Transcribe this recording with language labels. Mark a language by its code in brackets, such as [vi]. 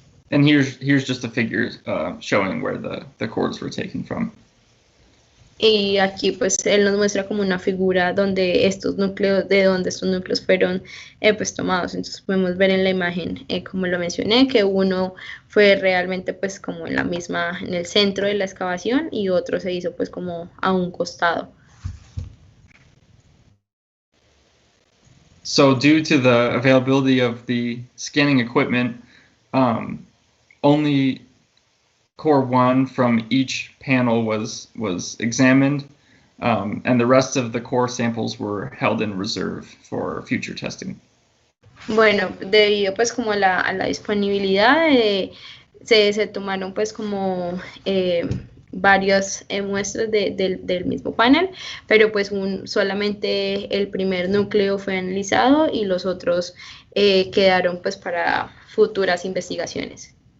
[en] And here's just a figure showing where the cores were taken from. [es] Y aquí pues él nos muestra como una figura donde estos núcleos fueron pues tomados. Entonces podemos ver en la imagen, como lo mencioné, que uno fue realmente pues como en el centro de la excavación y otro se hizo pues como a un costado. [en] So due to the availability of the scanning equipment, only core 1 from each panel was examined, and the rest of the core samples were held in reserve for future testing. [es] Bueno, debido pues como a la disponibilidad, se tomaron pues como varias muestras del mismo panel, pero pues solamente el primer núcleo fue analizado y los otros quedaron pues para futuras investigaciones.